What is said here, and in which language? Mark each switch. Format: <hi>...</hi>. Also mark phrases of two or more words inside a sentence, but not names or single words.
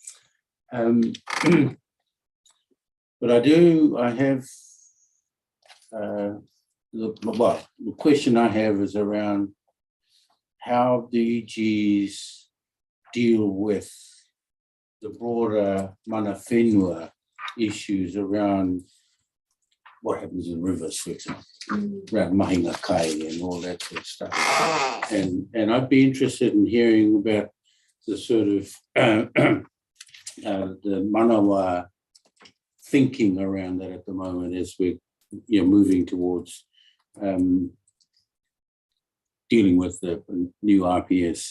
<en>But I have the question I have is around how the EGs deal with the broader</en> <mi>mana whenua</mi> <en>issues around what happens in rivers, for example, around</en> <mi>mahinga kai</mi> <en>and all that sort of stuff. And I'd be interested in hearing about the sort of the manawa thinking around that at the moment as we're moving towards dealing with the new RPS.</en>